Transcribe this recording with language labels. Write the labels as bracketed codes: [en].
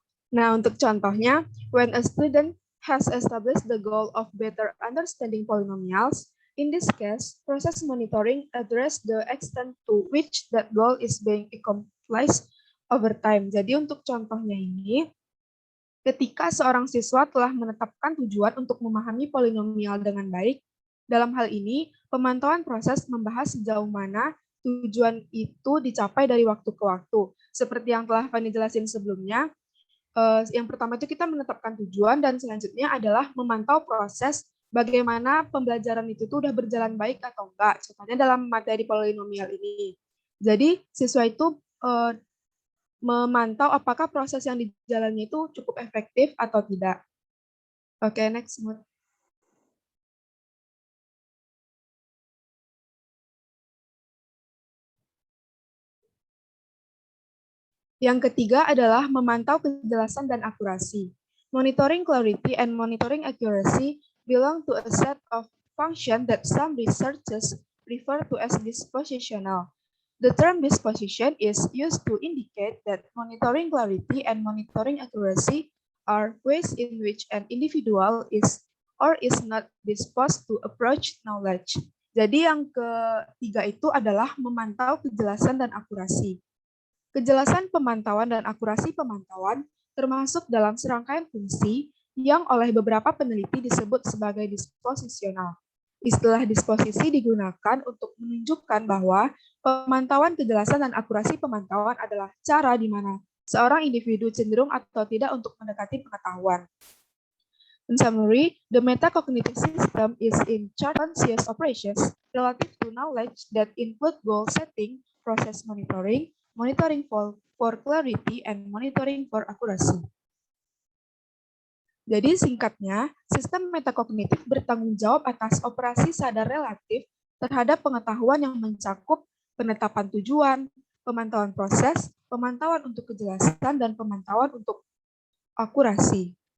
[id] Nah, untuk contohnya, [en] when a student has established the goal of better understanding polynomials, in this case, process monitoring address the extent to which that goal is being accomplished over time. [id] Jadi untuk contohnya ini, ketika seorang siswa telah menetapkan tujuan untuk memahami polinomial dengan baik, dalam hal ini, pemantauan proses membahas sejauh mana tujuan itu dicapai dari waktu ke waktu. Seperti yang telah Fanny jelasin sebelumnya, yang pertama itu kita menetapkan tujuan dan selanjutnya adalah memantau proses bagaimana pembelajaran itu tuh udah berjalan baik atau enggak. Contohnya dalam materi polinomial ini. Jadi siswa itu memantau apakah proses yang dijalannya itu cukup efektif atau tidak. Oke, next. Yang ketiga adalah memantau kejelasan dan akurasi. [en] Monitoring clarity and monitoring accuracy belong to a set of functions that some researchers refer to as dispositional. The term disposition is used to indicate that monitoring clarity and monitoring accuracy are ways in which an individual is or is not disposed to approach knowledge. [id] Jadi yang ketiga itu adalah memantau kejelasan dan akurasi. Kejelasan pemantauan dan akurasi pemantauan termasuk dalam serangkaian fungsi yang oleh beberapa peneliti disebut sebagai disposisional. Istilah disposisi digunakan untuk menunjukkan bahwa pemantauan kejelasan dan akurasi pemantauan adalah cara di mana seorang individu cenderung atau tidak untuk mendekati pengetahuan. [en] In summary, the metacognitive system is in charge of conscious operations relative to knowledge that include goal setting, process monitoring, monitoring for clarity, and monitoring for accuracy. [id] Jadi singkatnya, sistem metakognitif bertanggung jawab atas operasi sadar relatif terhadap pengetahuan yang mencakup penetapan tujuan, pemantauan proses, pemantauan untuk kejelasan, dan pemantauan untuk akurasi.